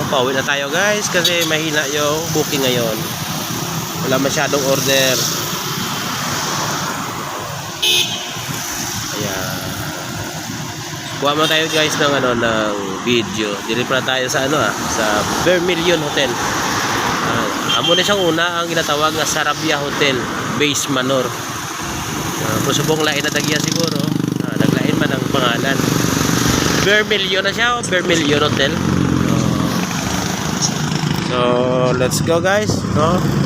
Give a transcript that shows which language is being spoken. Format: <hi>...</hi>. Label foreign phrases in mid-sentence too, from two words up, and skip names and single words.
<tl>Pauwi na tayo guys kasi mahina yung booking ngayon. Wala masyadong order. Ayan. Kuha mo tayo guys ng ng video. Dito pa tayo sa sa Vermilion Hotel.</tl> <hil>Amo na siyang una ang ginatawag na Sarabia Hotel, Base Manor. Pusubong lain na tagya siguro. Naglain man ang pangalan. Vermilion na siya, Vermilion Hotel.</hil> <en>So let's go guys,</en> <tl>no?</tl>